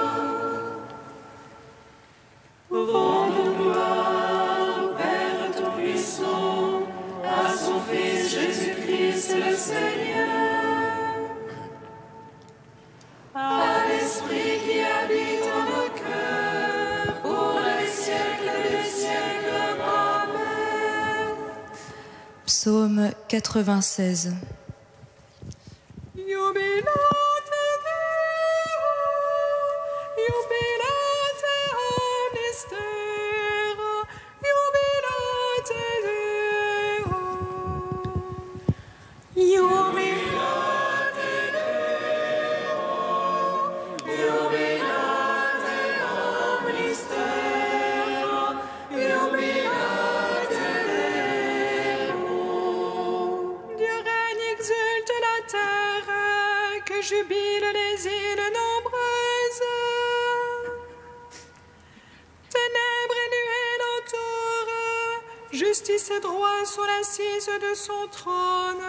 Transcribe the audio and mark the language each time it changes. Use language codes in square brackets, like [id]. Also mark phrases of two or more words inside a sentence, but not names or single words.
[fr] Rendons gloire au Père Tout-Puissant, à son Fils Jésus-Christ le Seigneur. À l'Esprit qui habite en nos cœurs, pour les siècles des siècles. Amen. Psaume 96. [la] Jubilate Deo, jubilate omnes terra, jubilate Deo. Jubilate Jubilate omnis terra, jubilate Deo. [fr] Dieu règne, exulte la terre, que jubilent les îles nombreuses. Ténèbres et nuées l'entourent, justice et droit sont l'assise de son trône.